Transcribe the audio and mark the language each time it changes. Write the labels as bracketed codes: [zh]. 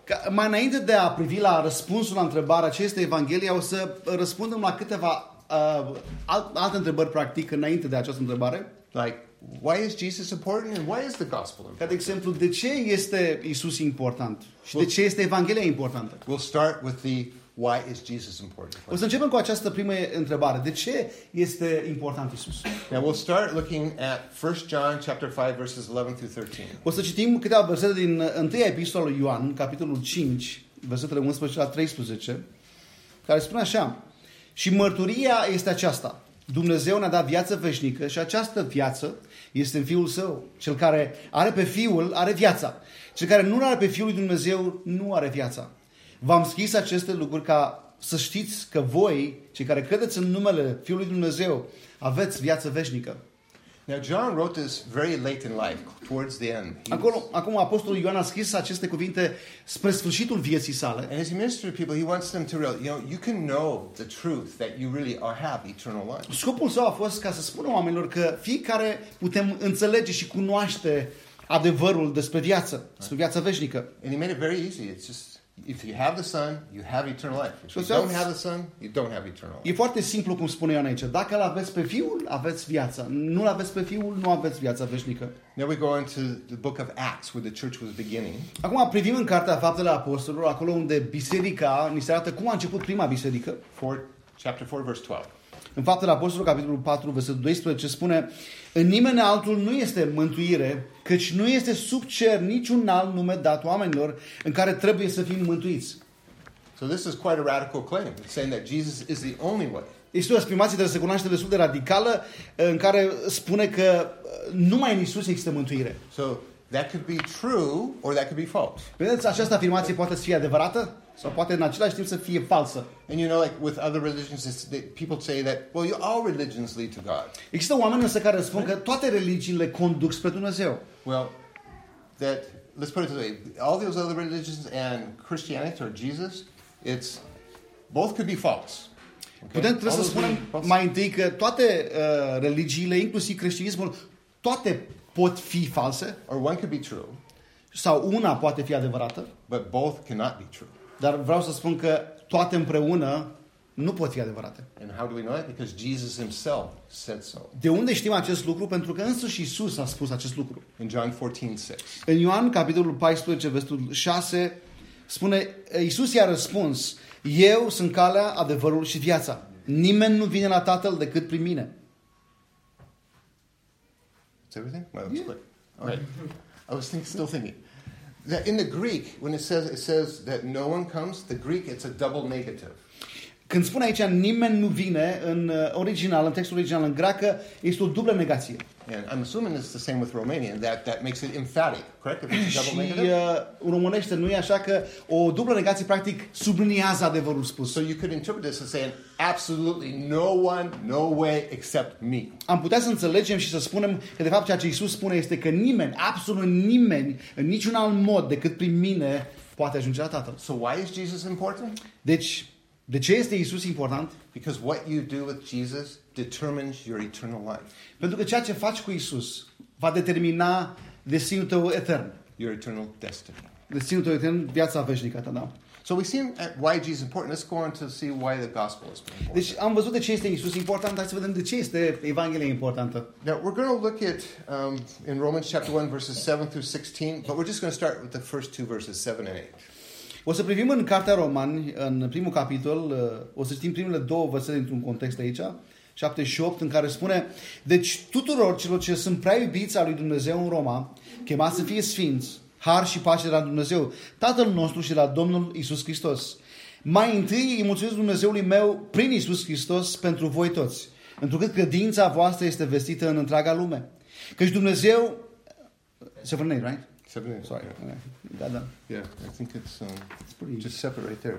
[ro] Mai înainte de a privi la răspunsul la întrebarea ce este Evanghelia, o să răspundem la câteva alte întrebări practic înainte de această întrebare. [en] Like, why is Jesus important and why is the gospel important? [ro] Ca de exemplu, de ce este Iisus important și de ce este Evanghelia importantă? [en] We'll start with the why is Jesus important. [ro] O să începem cu această primă întrebare. De ce este important Iisus? [en] Now we'll start looking at 1 John chapter 5 verses 11 through 13. [ro] O să citim câteva versete din 1 Epistola lui Ioan, capitolul 5, versetele 11 la 13, care spune așa: și mărturia este aceasta: Dumnezeu ne-a dat viață veșnică și această viață este în Fiul Său. Cel care are pe Fiul are viața. Cel care nu are pe Fiul lui Dumnezeu nu are viața. V-am scris aceste lucruri ca să știți că voi, cei care credeți în numele Fiului Dumnezeu, aveți viață veșnică. [en] Now John wrote this very late in life, towards the end. [ro] Acum apostolul Ioan a scris aceste cuvinte spre sfârșitul vieții sale. [en] And as he ministered to people, he wants them to realize, you know, you can know the truth that you really are have eternal life. [ro] Scopul său a fost ca să spună oamenilor că fiecare putem înțelege și cunoaște adevărul despre viață, despre viața veșnică. [en] And he made it very easy. It's just if you have the Son, you have eternal life. If you don't have the Son, you don't have eternal life. [ro] E foarte simplu cum spune Ioan aici. Dacă l-aveți pe Fiul, aveți viața. Nu l-aveți pe Fiul, nu aveți viața veșnică. [en] Now we go into the book of Acts, where the church was beginning. [ro] Acum privim în cartea Faptele Apostolilor, acolo unde biserica ni se arată cum a început prima biserică. [en] Chapter 4, verse 12. [ro] În Faptele Apostolilor, capitolul 4, versetul 12, spune: în nimeni altul nu este mântuire, căci nu este sub cer niciun alt nume dat oamenilor în care trebuie să fim mântuiți. [en] So this is quite a radical claim, saying that Jesus is the only way. [ro] Este o afirmație de recunoaște destul de radicală în care spune că numai în Iisus există mântuire. [en] So that could be true or that could be false. [ro] Vedeți, această afirmație poate să fie adevărată sau poate în același timp să fie falsă. [en] And you know, like with other religions, people say that, well, all religions lead to God. [ro] Există oameni însă care spun că toate religiile conduc spre Dumnezeu. [en] Well, that, let's put it this way, all those other religions and Christianity or Jesus, it's, both could be false. Okay? [ro] Putem trebuie all să spunem mai întâi că toate religiile, inclusiv creștinismul, toate pot fi false. [en] Or one could be true. [ro] Sau una poate fi adevărată. [en] But both cannot be true. [ro] Dar vreau să spun că toate împreună nu pot fi adevărate. [en] And how do we know it? Because Jesus himself said so. [ro] De unde știm acest lucru? Pentru că însuși Iisus a spus acest lucru. [en] In John 14:6. [ro] În Ioan capitolul 14, versetul 6, spune Iisus i-a răspuns: Eu sunt calea, adevărul și viața. Nimeni nu vine la Tatăl decât prin mine. [en] It's everything? Well, it's good. Yeah. Okay. I was still thinking. That in the Greek when it says that no one comes, the Greek it's a double negative. [ro] Când spune aici nimeni nu vine, în original, în textul original în greacă, este o dublă negație. [en] And I'm assuming it's the same with Romanian, that makes it emphatic, correct? [ro] Și românește nu e așa, că o dublă negație practic subliniază adevărul spus. [en] So you could interpret this as saying absolutely no one, no way except me. [ro] Am putea să înțelegem și să spunem că de fapt ceea ce Iisus spune este că nimeni, absolut nimeni, în niciun alt mod decât prin mine poate ajunge la Tatăl. [en] So why is Jesus important? [ro] Deci de ce este Iisus important? [en] Because what you do with Jesus determines your eternal life. [ro] Pentru că ceea ce faci cu Iisus va determina destinul tău etern. [en] Your eternal destiny. [ro] Destinul tău etern, viața veșnică ta, da. [en] So we see why Jesus is important. Let's go on to see why the gospel is important. [ro] Deci am văzut de ce este Iisus important. Hai să vedem de ce este Evanghelia importantă. [en] Now we're going to look at in Romans chapter 1 verses 7 through 16, but we're just going to start with the first two verses 7 and 8. [ro] O să privim în Cartea Romani, în primul capitol, o să citim primele două versete într-un context aici, 7 și 8, în care spune: Deci tuturor celor ce sunt prea iubiți al lui Dumnezeu în Roma, chemați să fie sfinți, har și pace de la Dumnezeu, Tatăl nostru și la Domnul Iisus Hristos. Mai întâi îi mulțumesc Dumnezeului meu prin Iisus Hristos pentru voi toți, întrucât credința voastră este vestită în întreaga lume. Căci Dumnezeu... 7-8, [en] right? 7-8. Sorry. Yeah. [ro] Da, da. [en] Yeah, I think it's pretty just separate right there.